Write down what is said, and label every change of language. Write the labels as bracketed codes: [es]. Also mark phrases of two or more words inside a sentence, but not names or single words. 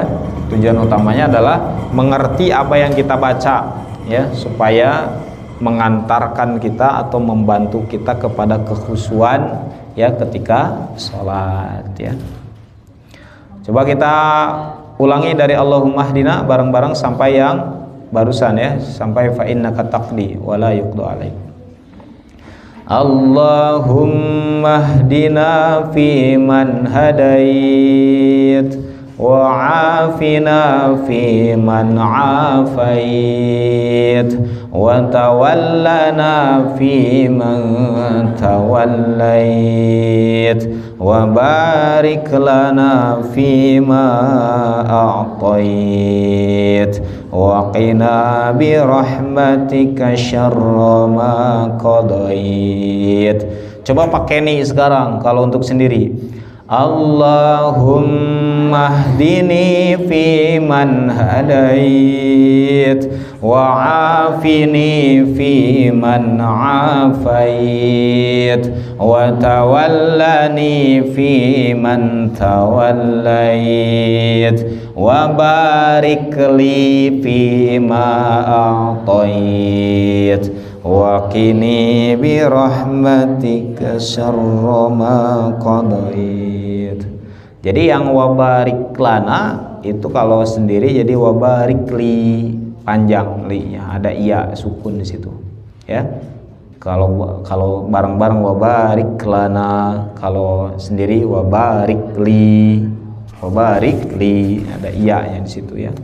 [id] Tujuan utamanya adalah mengerti apa yang kita baca, ya, supaya mengantarkan kita atau membantu kita kepada kekhusyuan, ya, ketika sholat, ya. Coba kita ulangi dari [ar] اللهم اهدنا [id] bareng-bareng sampai yang barusan, ya, sampai [ar] فإنك تقضي ولا يقضى عليك. اللهم اهدنا فيمن هديت وعافنا فيمن hadait wa afina fi man عافيت وتولنا فيمن توليت وبارك لنا فيما أعطيت وقنا برحمتك شر ما قضيت. [id] Coba pakai nih sekarang kalau untuk sendiri. [ar] اللهم اهدني فيمن هديت وعافني فيمن hadait wa afini fi man عافيت وتولني فيمن توليت وبارك لي فيما أعطيت وقني برحمتك شر ما قضيت. [id] Jadi yang [ar] وبارك لنا [id] itu kalau sendiri jadi [ar] وبارك لي, [id] panjang li-nya, ada iya sukun di situ, ya. Kalau bareng-bareng [ar] وبارك لنا, [id] kalau sendiri [ar] وبارك لي, [id] ada iya-nya di situ, ya.